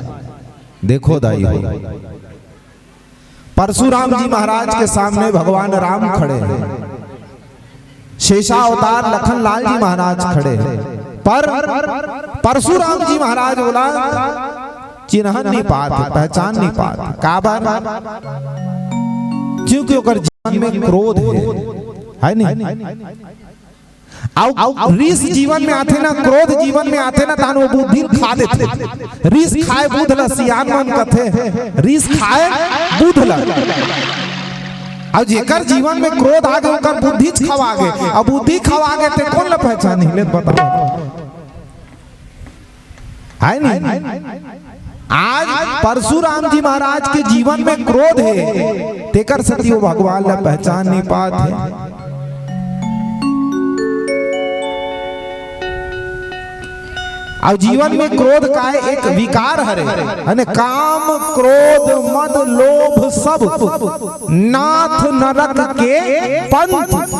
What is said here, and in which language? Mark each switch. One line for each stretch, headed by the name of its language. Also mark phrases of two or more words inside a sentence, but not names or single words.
Chhattisgarhi: देखो दाई, परशुराम जी महाराज के सामने भगवान राम खड़े हैं, शेषावतार लखनलाल जी महाराज खड़े हैं, पर परशुराम जी महाराज बोला चिन्ह नहीं पाते, पहचान नहीं पाते। काबर? क्योंकि ओकर जीवन में क्रोध है नहीं। आउ रीस जीवन में आते ना, क्रोध जीवन में आते ना, तान वो बुद्धि खा देते। रीस खाए बुधला, सियान मन कथे रीस खाए बुधला। अब जेकर जीवन में क्रोध आ गए, ओकर बुद्धि खवा गए। अब बुद्धि खवा गए ते कौन ला पहचान नहीं ले, बताओ है नहीं। आज परशुराम जी महाराज के जीवन में क्रोध है, तेकर सती वो भगवान ला पहचान नहीं पाते। और जीवन में क्रोध का एक विकार हरे, है
Awadhi: काम क्रोध मद लोभ सब नाथ नरक के पंथ।